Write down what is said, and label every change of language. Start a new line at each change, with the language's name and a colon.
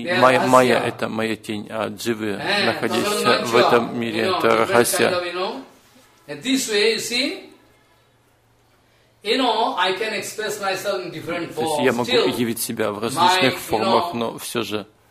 Russian: И майя, майя это моя тень, а дживы, находящиеся в этом мире, это рахасья.
English: This way, you see. You know, I can express myself in different forms.
Russian: То есть я могу явить себя в различных формах, но все же.